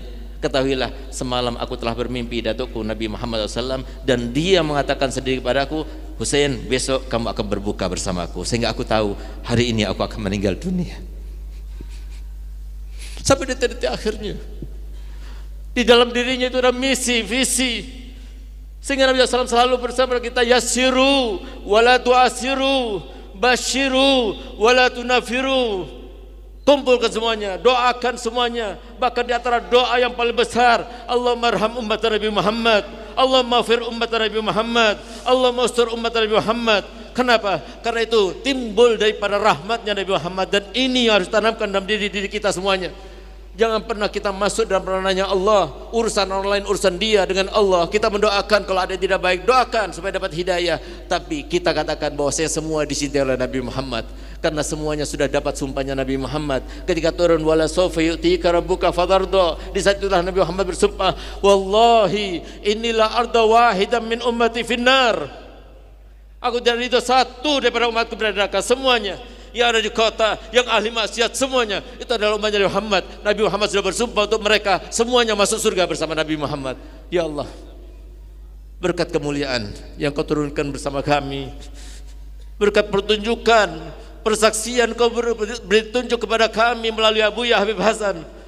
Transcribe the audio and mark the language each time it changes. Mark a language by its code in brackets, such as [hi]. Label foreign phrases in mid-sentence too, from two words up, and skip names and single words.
[id] Ketahuilah, semalam aku telah bermimpi datukku Nabi Muhammad SAW, dan dia mengatakan sendiri kepadaku, Husain, besok kamu akan berbuka bersamaku. Sehingga aku tahu hari ini aku akan meninggal dunia. Sampai detik-detik akhirnya di dalam dirinya itu ada misi, visi. Sehingga Nabi SAW selalu bersama kita, [ar] يسروا ولا تعسروا، بشروا ولا تنفروا. [id] Kumpulkan semuanya, doakan semuanya. Bahkan di antara doa yang paling besar, [ar] اللهم ارحم أمة نبي محمد، اللهم اغفر أمة نبي محمد، اللهم استر أمة نبي محمد. [id] Kenapa? Karena itu timbul daripada rahmatnya Nabi Muhammad, dan ini harus tanamkan dalam diri kita semuanya. Jangan pernah kita masuk dalam ranahnya Allah, urusan orang lain, urusan dia dengan Allah. Kita mendoakan kalau ada yang tidak baik, doakan supaya dapat hidayah. Tapi kita katakan bahwa saya semua dicintai oleh Nabi Muhammad, karena semuanya sudah dapat sumpahnya Nabi Muhammad. Ketika turun [ar] ولسوف يعطيك ربك فترضى, [id] di saat itulah Nabi Muhammad bersumpah, [ar] والله إني لا أرضى واحدا من أمتي في النار. [id] Aku tidak ridho satu daripada umatku berada neraka, semuanya yang ada di kota, yang ahli maksiat, semuanya itu adalah umatnya Nabi Muhammad. Nabi Muhammad sudah bersumpah untuk mereka semuanya masuk surga bersama Nabi Muhammad. Ya Allah, berkat kemuliaan yang kau turunkan bersama kami, berkat pertunjukan, persaksian kau beri tunjuk kepada kami melalui Abuya Habib Hasan.